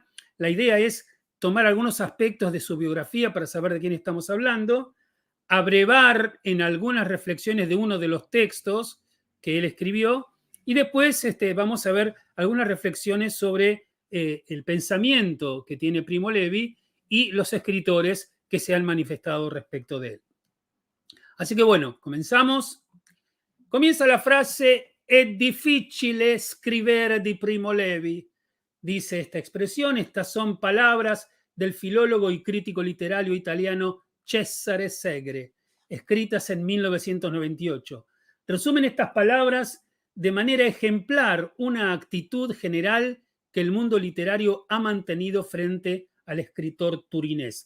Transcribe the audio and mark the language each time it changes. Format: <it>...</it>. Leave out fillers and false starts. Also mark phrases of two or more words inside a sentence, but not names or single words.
<es>La idea es tomar algunos aspectos de su biografía para saber de quién estamos hablando, abrevar en algunas reflexiones de uno de los textos que él escribió, y después vamos a ver algunas reflexiones sobre el pensamiento que tiene Primo Levi y los escritores que se han manifestado respecto de él. Así que bueno, comenzamos. Comienza la frase</es> <it>«È difficile scrivere di Primo Levi»,</it> <es>dice esta expresión. Estas son palabras del filólogo y crítico literario italiano Cesare Segre, escritas en 1998. Resumen estas palabras de manera ejemplar una actitud general que el mundo literario ha mantenido frente al escritor turinés.</es>